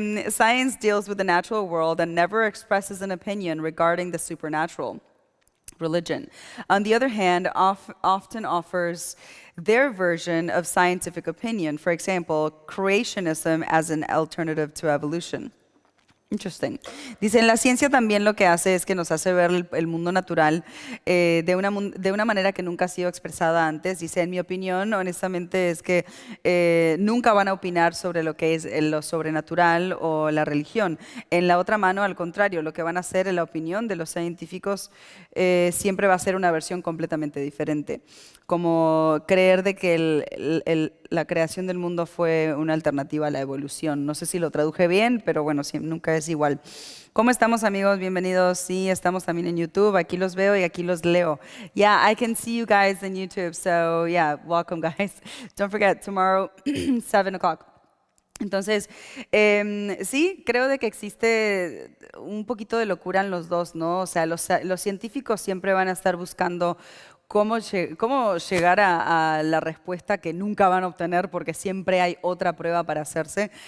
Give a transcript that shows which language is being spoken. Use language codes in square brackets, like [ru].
[en] Science deals with the natural world and never expresses an opinion regarding the supernatural. Religion, on the other hand, often offers their version of scientific opinion. For example, creationism as an alternative to evolution. Interesting. [es] Dice, la ciencia también lo que hace es que nos hace ver el mundo natural de una manera que nunca ha sido expresada antes. Dice, en mi opinión, honestamente, es que nunca van a opinar sobre lo que es lo sobrenatural o la religión. En la otra mano, al contrario, lo que van a hacer en la opinión de los científicos siempre va a ser una versión completamente diferente. Como creer de que la creación del mundo fue una alternativa a la evolución. No sé si lo traduje bien, pero bueno, nunca es igual. ¿Cómo estamos, amigos? Bienvenidos. Sí, estamos también en YouTube. Aquí los veo y aquí los leo. [en] Yeah, I can see you guys in YouTube. So yeah, welcome, guys. Don't forget, tomorrow, 7 o'clock. [es] Entonces, sí, creo de que existe un poquito de locura en los dos, ¿no? O sea, los científicos siempre van a estar buscando cómo llegar a la respuesta que nunca van a obtener, porque siempre hay otra prueba para hacerse.